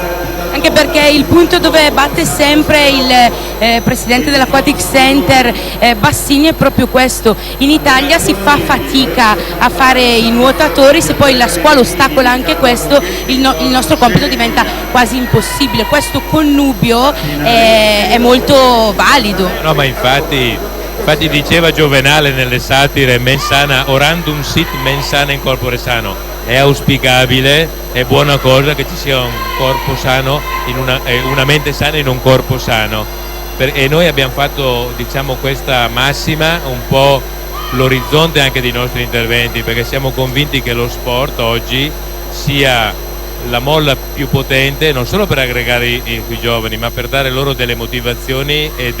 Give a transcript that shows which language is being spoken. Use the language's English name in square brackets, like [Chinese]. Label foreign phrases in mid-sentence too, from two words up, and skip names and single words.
[Italian] Anche perché il punto dove batte sempre il presidente dell'Aquatic Center Bassini è proprio questo: in Italia si fa fatica a fare i nuotatori, se poi la scuola ostacola anche questo il nostro compito diventa quasi impossibile. Questo connubio è molto valido. No, ma infatti diceva Giovenale nelle satire: [Latin] mens sana orandum sit, mens sana in corpore sano. [Italian] È auspicabile, è buona cosa che ci sia un corpo sano, una mente sana in un corpo sano. E noi abbiamo fatto, diciamo, questa massima un po' l'orizzonte anche dei nostri interventi, perché siamo convinti che lo sport oggi sia la molla più potente, non solo per aggregare i giovani, ma per dare loro delle motivazioni